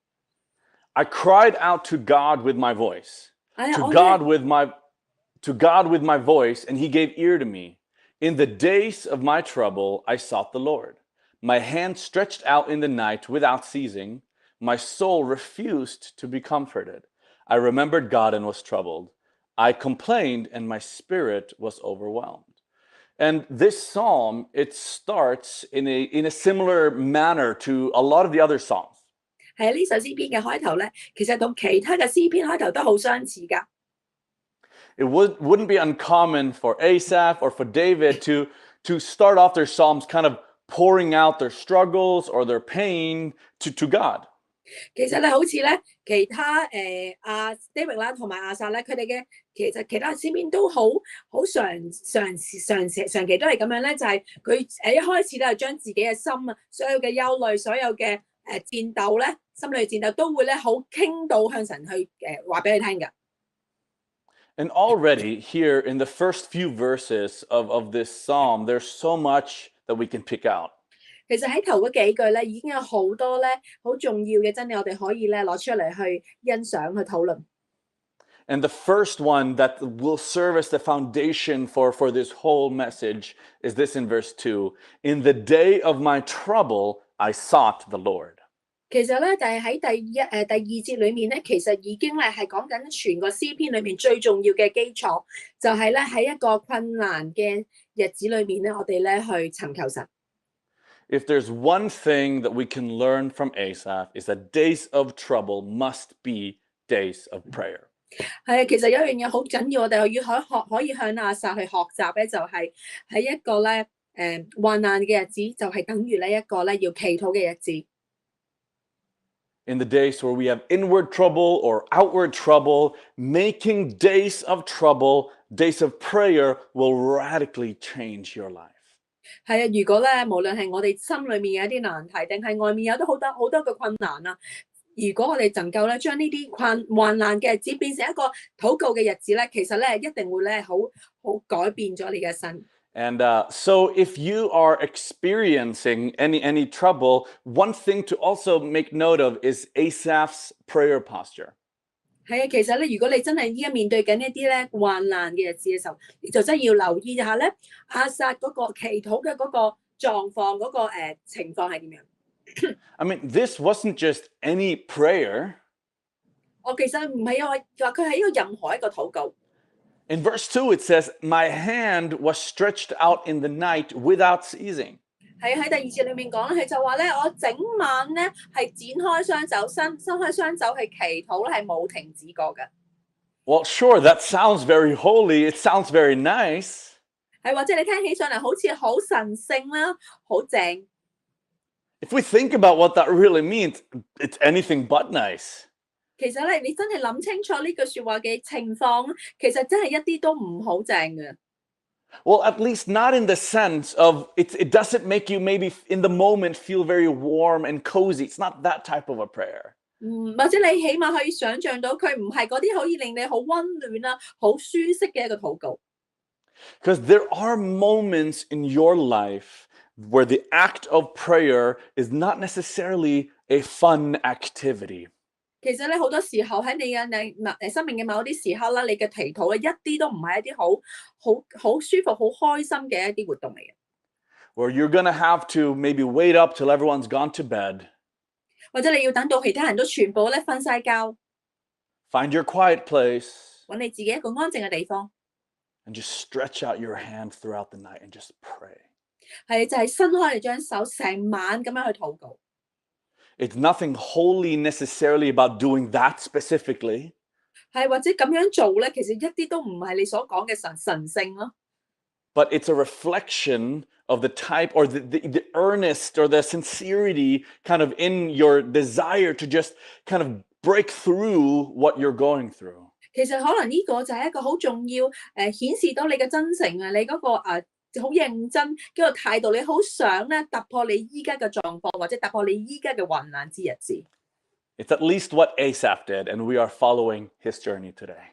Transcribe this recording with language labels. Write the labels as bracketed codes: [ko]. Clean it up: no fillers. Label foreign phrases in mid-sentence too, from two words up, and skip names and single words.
[en] I cried out to God with my voice, to God with my voice, and he gave ear to me. In the days of my trouble, I sought the Lord. My hand stretched out in the night without ceasing. My soul refused to be comforted. I remembered God and was troubled. I complained and my spirit was overwhelmed. And this psalm, it starts in a similar manner to a lot of the other psalms. [yue] 係呢首詩篇嘅開頭咧，其實同其他嘅詩篇開頭都好相似㗎。 [en] It wouldn't be uncommon for Asaph or for David to start off their psalms kind of pouring out their struggles or their pain to God. [yue] 其實咧，好似咧其他David 啦同埋亞薩咧，佢哋嘅其他詩篇都好長期都係咁樣咧，就係佢一開始咧就將自己嘅心啊，所有嘅憂慮，所有嘅戰鬥咧，心理戰鬥都會咧好傾到向神去話俾佢聽㗎。 [en] And already here in the first few verses of this psalm, there's so much that we can pick out. [yue] 其實喺頭嗰幾句咧，已經有好多咧好重要嘅真理，我哋可以咧攞出嚟去欣賞、去討論。 [en] And the first one that will serve as the foundation for this whole message is this in verse 2. In the day of my trouble, I sought the Lord. [yue] 其實咧，但係喺第二節裏面咧，其實已經咧係講緊全個詩篇裏面最重要嘅基礎，就係咧喺一個困難嘅日子裏面咧，我哋咧去尋求神。 [en] if there's one thing that we can learn from Asaph, is that days of trouble must be days of prayer. [yue] 係，其實有一樣嘢好緊要，我哋可以向亞薩去學習咧，就係喺一個咧患難嘅日子，就係等於呢一個咧要祈禱嘅日子。 [en] In the days where we have inward trouble or outward trouble, making days of trouble, days of prayer will radically change your life. [yue] 係啊，如果咧無論係我哋心裏面有一啲難題，定係外面有好多嘅困難啊，如果我哋能夠咧將呢啲患難嘅日子變成一個禱告嘅日子咧，其實咧一定會咧好改變咗你嘅身。 [en] And so if you are experiencing any trouble, one thing to also make note of is Asaph's prayer posture. [yue] 係啊，其實咧，如果你真係依家面對緊一啲咧患難嘅日子嘅時候，你就真係要留意一下咧亞薩嗰個祈禱嘅嗰個狀況，嗰個情況係點樣。 [en] I mean, this wasn't just any prayer. [yue] 我其實唔係話佢係一個任何一個禱告。 [en] In verse 2, it says, "My hand was stretched out in the night without ceasing." [yue] 喺第二節裏面講，佢就話咧，我整晚咧係展開雙手，伸開雙手去祈禱咧，係冇停止過嘅。 [en] Well, sure, that sounds very holy. It sounds very nice. [yue] 係或者你聽起上嚟好似好神聖啦，好正。 [en] If we think about what that really means, it's anything but nice. [yue] 其實咧，你真係諗清楚呢句説話嘅情況，其實真係一啲都唔好正嘅。 [en] Well, at least not in the sense of it doesn't make you maybe in the moment feel very warm and cozy. It's not that type of a prayer. [yue] 或者你起碼可以想像到佢唔係嗰啲可以令你好溫暖啊、好舒適嘅一個禱告。 [en] Because there are moments in your life where the act of prayer is not necessarily a fun activity. [yue] 其實咧好多時候喺你嘅生命嘅某啲時刻啦，你嘅祈禱咧一啲都唔係一啲好舒服、好開心嘅一啲活動嚟嘅。 [en] Where you're gonna have to maybe wait up till everyone's gone to bed. [yue] 或者你要等到其他人都全部咧瞓晒覺。 [en] Find your quiet place. [yue] 揾你自己一個安靜嘅地方。 [en] And just stretch out your hand throughout the night and just pray. [yue] 係就係伸開你張手，成晚咁樣去禱告。 [en] It's nothing holy necessarily about doing that specifically. [yue] 係或者咁樣做咧，其實一啲都唔係你所講嘅神聖咯。 [en] But it's a reflection of the type or the earnest or the sincerity kind of in your desire to just kind of break through what you're going through. [yue] 其實可能呢個就係一個好重要顯示到你嘅真誠啊，你嗰個好認真嗰個態度，你好想咧突破你依家嘅狀況，或者突破你依家嘅患難之日子。 [en] It's at least what Asaph did, and we are following his journey today.